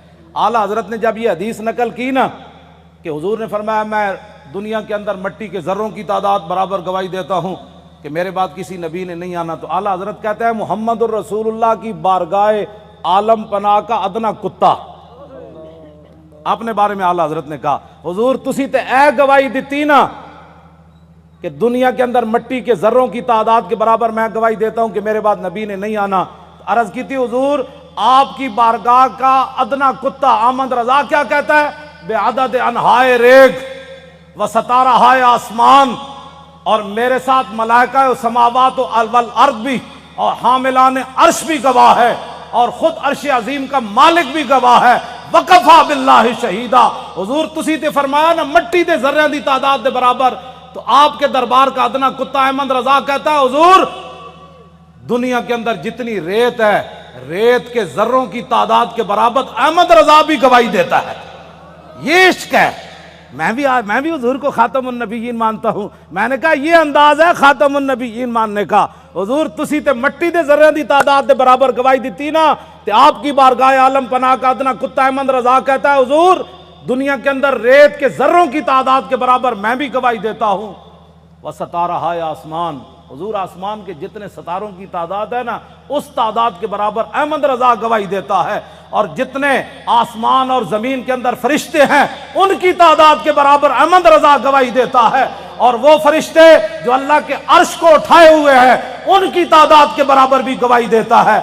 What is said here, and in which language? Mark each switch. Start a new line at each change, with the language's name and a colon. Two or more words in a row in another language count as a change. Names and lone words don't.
Urdu: اعلیٰ حضرت نے جب یہ حدیث نقل کی نا کہ حضور نے فرمایا میں دنیا کے اندر مٹی کے ذروں کی تعداد برابر گواہی دیتا ہوں کہ میرے بعد کسی نبی نے نہیں آنا, تو اعلیٰ حضرت کہتے ہیں محمد الرسول اللہ کی بارگاہ عالم پناہ کا ادنا کتا. اپنے بارے میں اعلیٰ حضرت نے کہا حضور
Punjabi: تسی تے اے
Urdu: گواہی دیتی نا کہ دنیا کے اندر مٹی کے ذروں کی تعداد کے برابر میں گواہی دیتا ہوں کہ میرے بعد نبی نے نہیں آنا. عرض کی تھی حضور آپ کی بارگاہ کا ادنا کتا احمد رضا کیا کہتا ہے؟
Persian: بے عدد انہائے ریگ و ستارہائے آسمان,
Urdu: اور میرے ساتھ ملائکہ و سماوات والارض بھی اور حاملان عرش بھی گواہ ہے اور خود عرش عظیم کا مالک بھی گواہ ہے.
Arabic: وکفا باللہ شہیدا.
Urdu: حضور
Punjabi: تسی تے فرمایا نا مٹی دے ذریاں دی تعداد دے برابر,
Urdu: تو آپ کے دربار کا ادنا کتا احمد رضا کہتا ہے حضور دنیا کے اندر جتنی ریت ہے ریت کے ذروں کی تعداد کے برابر احمد رضا بھی گواہی دیتا ہے. یہ عشق ہے. میں بھی حضور کو خاتم النبیین مانتا ہوں. میں نے کہا یہ انداز ہے خاتم النبیین ماننے کا. حضور
Punjabi: تسی تے مٹی دے ذریعہ دی تعداد دے برابر گواہی دیتی نا, تے
Urdu: آپ کی بارگاہ عالم پناہ کا ادنا کتا احمد رضا کہتا ہے حضور دنیا کے اندر ریت کے ذروں کی تعداد کے برابر میں بھی گواہی دیتا ہوں.
Persian: وستارہائے آسمان,
Urdu: حضور آسمان کے جتنے ستاروں کی تعداد ہے نا اس تعداد کے برابر احمد رضا گواہی دیتا ہے, اور جتنے آسمان اور زمین کے اندر فرشتے ہیں ان کی تعداد کے برابر احمد رضا گواہی دیتا ہے, اور وہ فرشتے جو اللہ کے عرش کو اٹھائے ہوئے ہیں ان کی تعداد کے برابر بھی گواہی دیتا ہے.